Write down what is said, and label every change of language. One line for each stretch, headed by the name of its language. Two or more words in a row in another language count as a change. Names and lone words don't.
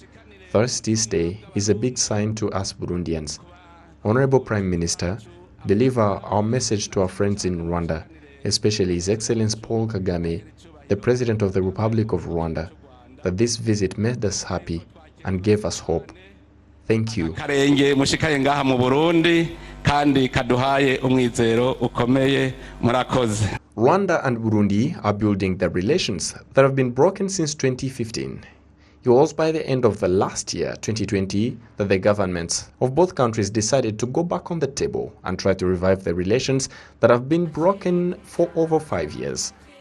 English: Thursday's Day is a big sign to us Burundians. Honorable Prime Minister, deliver our message to our friends in Rwanda, especially His Excellency Paul Kagame, the President of the Republic of Rwanda, that this visit made us happy and gave us hope. Thank you.
Rundi: Karenge mushikaye ngaha mu Burundi kandi kaduhaye umwizero ukomeye murakoze.
English: Rwanda and Burundi are building their relations that have been broken since 2015. It was by the end of the last year, 2020, that the governments of both countries decided to go back on the table and try to revive the relations that have been broken for over 5 years.